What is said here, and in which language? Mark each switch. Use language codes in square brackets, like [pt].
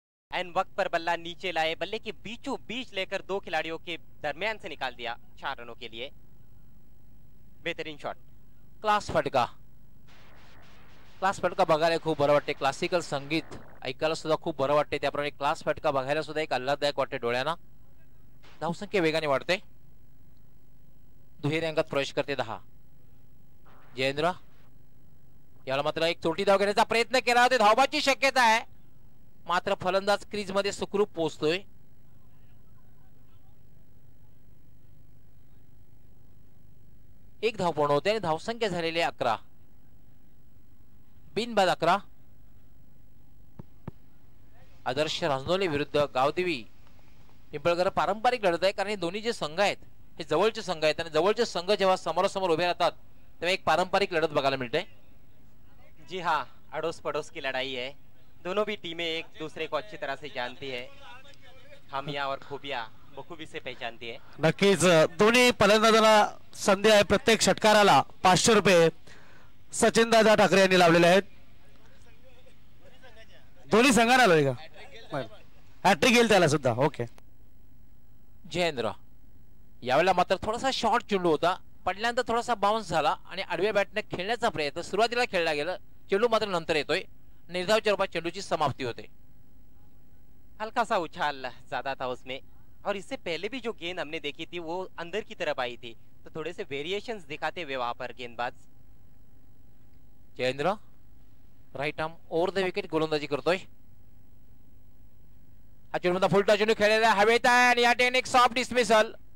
[hi] And वक्त पर बल्ला नीचे लाए, बल्ले के बीचों बीच लेकर 2 खिलाड़ियों के दरमियान से निकाल दिया 4 रनों के लिए. बेहतरीन शॉट. [mr] क्लास फटका. क्लास फटका बघायला खूप बरं वाटते. क्लासिकल संगीत ऐकायला सुद्धा खूप बरं वाटते. त्याप्रमाणे क्लास फटका बघायला सुद्धा एक आल्हाददायक वाटते डोळ्यांना. धावसंख्या वेगाने वाढते. दुहेरी अंकात प्रवेश करते 10. जयेंद्र याला मात्र एक चोटी धाव घेण्याचा प्रयत्न केला होता. धावबाची शक्यता आहे मात्र फलंदाज क्रीज मध्ये सुखरूप पोहोचतोय. एक धाव पूर्ण होते आणि धावसंख्या झालेली 11. बिनबाद 11. आदर्श राजनौली विरुद्ध गावदेवी पिंपळघर पारंपरिक लढत आहे, कारण हे दोन्ही जे संघ आहेत हे जवळचे संघ आहेत आणि जवळचे संघ जेव्हा समोरासमोर उभे राहतात तेव्हा एक पारंपरिक लढत बघायला मिळते. [hi] जी हाँ, अड़ोस पड़ोस की लड़ाई है. दोनों भी टीमें एक दूसरे को अच्छी तरह से जानती है. खामियां और खूबियां बखूबी से पहचानती है. [mr] नक्कीच दोन्ही फलंदाजांना संधी आहे. प्रत्येक षटकाराला 500 रुपये सचिन दादा ठाकरे यांनी लावलेले आहेत. दोन्ही संघांना आलोय का? हॅट्रिक येईल त्याला सुद्धा. [en] Okay. [mr] जयेंद्र यावेळेला मात्र थोडासा शॉर्ट चेंडू होता. पडल्यानंतर थोडासा बाउन्स झाला आणि आडव्या बॅटने खेळण्याचा प्रयत्न सुरुवातीला खेळला गेला. चेंडू मात्र नंतर येतोय. निर्धावच्या रूपात चेंडूची समाप्ती होते. [hi] हल्का सा उछाल ज्यादा था उसमें, और इससे पहले भी जो गेंद हमने देखी थी वो अंदर की तरफ आई थी, तो थोड़े से वेरिएशंस दिखाते हुए वहां पर गेंदबाज. [mr] Jayendra right arm over the wicket गोलंदाजी करतोय. हा चेंडू फुलटा चेंडू खेळलेला हवेत आहे आणि या टेन एक सॉफ्ट डिसमिसल.